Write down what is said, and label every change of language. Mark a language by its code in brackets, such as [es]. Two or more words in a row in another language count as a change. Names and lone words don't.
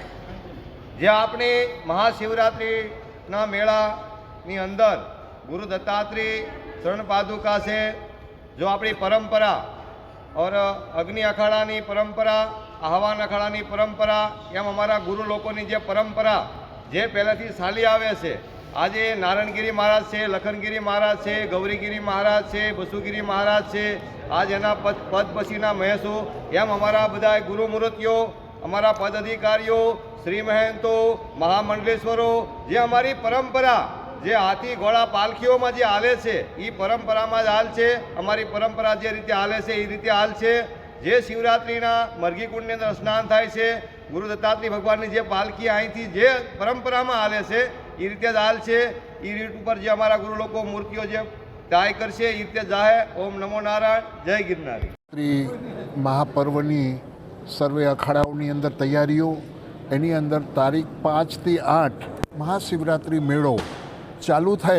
[gu] જે આપણે મહાશિવરાત્રિ ના મેળાની અંદર ગુરુ દત્તાત્રેય શરણ પાદુકા [hi] से जो अपनी परंपरा और अग्नि अखाड़ा परंपरा, [gu] आह्वान અખાડા પરંપરા, એમ અમારા ગુરુ લોકો જે પરંપરા જે પહેલેથી ચાલી આવે છે, આજ નારાયણગિરી મહારાજ સે, લખનગિરી મહારાજ સે, ગૌરીગિરી મહારાજ સે, બસુગિરી મહારાજ સે, આજ એના પદ પછીના મહેશો, એમ અમારા બધા ગુરુ મૂર્તિઓ, અમારા પદ અધિકારીઓ, શ્રી મહંતો, મહામંડલેશ્વરો, જે અમારી પરંપરા જે હાથી ઘોડા પાલખીઓ માં જે હાલે છે ઈ પરંપરા માં હાલ છે. અમારી પરંપરા જે રીતે હાલે છે ઈ રીતે હાલ છે. જે શિવરાત્રિના મરઘીકુંડની અંદર સ્નાન થાય છે, ગુરુ દત્તાત્રેય ભગવાનની જે પાલખી અહીંથી જે પરંપરામાં હાલે છે એ રીતે જ હાલ છે. એ રીત ઉપર જે અમારા ગુરુ લોકો મૂર્તિઓ જે ગાય કરશે એ રીતે જાહે. ઓમ નમો નારાયણ, જય ગિરનારી. મહાપર્વની સર્વે અખાડાઓની અંદર તૈયારીઓ, એની અંદર તારીખ 5 થી 8 મહાશિવરાત્રિ મેળો ચાલુ થાય